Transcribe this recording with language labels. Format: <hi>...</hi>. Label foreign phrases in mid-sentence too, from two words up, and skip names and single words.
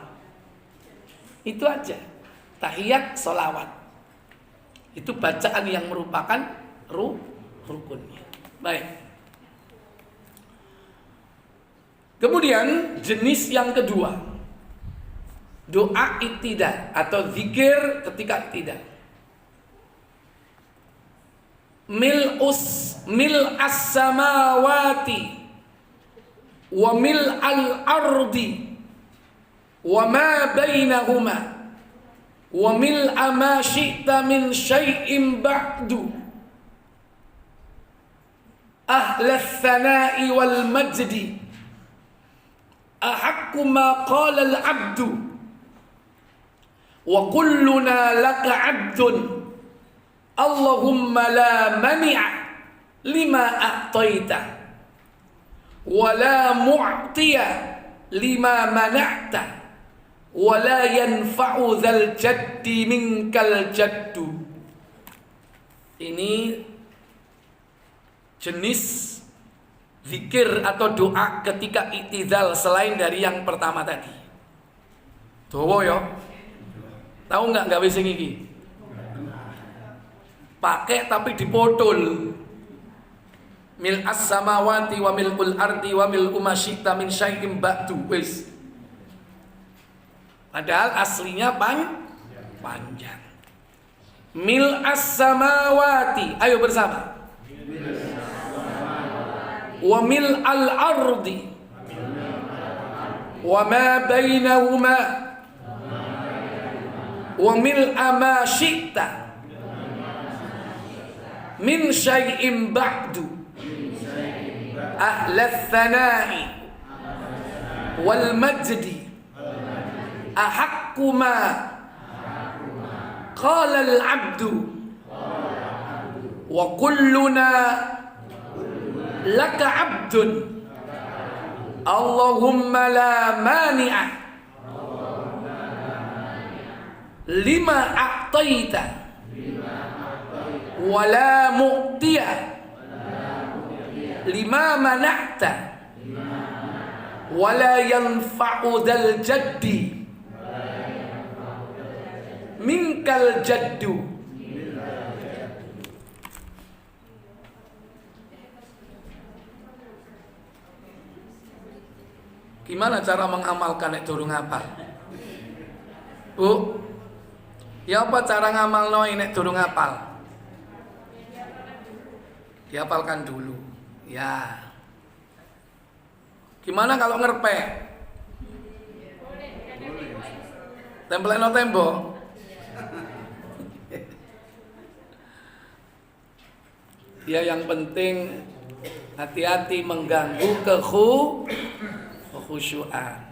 <id>Itu aja. Tahiyat, sholawat. Itu bacaan yang merupakan rukunnya. Baik. Kemudian jenis yang kedua, doa iktida atau zikir ketika iktida.</id> <ar>ملء السماوات وملء الأرض وما بينهما وملء ما شئت من شيء بعد أهل الثناء والمجد أحق ما قال العبد وكلنا لك عبد اللهم لا مانع لما أعطيت ولا معطي لما منعت ولا ينفع ذا الجد منك الجد.</ar> <id>Ini jenis zikir atau doa ketika i'tidal selain dari yang pertama tadi.</id> <jv>Dawa ya.</jv> <id>Tahu enggak</id> <jv>gawe sing iki?</jv> <id>Pakai tapi dipotol.</id> <ar>ملء السماوات وملء الأرض وملء ما شئت من شيء بعد.</ar> <jv>Wis.</jv> <id>Padahal aslinya panjang.</id> <ar>ملء السماوات.</ar> <id>Ayo bersama.</id> <ar>وملء الأرض وما بينهما وملء ما شئت من شيء بعد أهل الثناء والمجد أحق ما قال العبد وكلنا لك عبد اللهم لا مانع لما أعطيت ولا معطي لما منعت ولا ينفع ذا الجد منك الجد.</ar> <id>Gimana cara mengamalkan</id> <jv>nek durung hafal? Bu, ya apa cara ngamalno nek durung hafal?</jv> <id>Dihafalkan dulu. Ya. Gimana kalau ngerpek?</id> <jv>Tempelno tembok.</jv> <id>Ya, yang penting hati-hati mengganggu kekhusyuan.</id>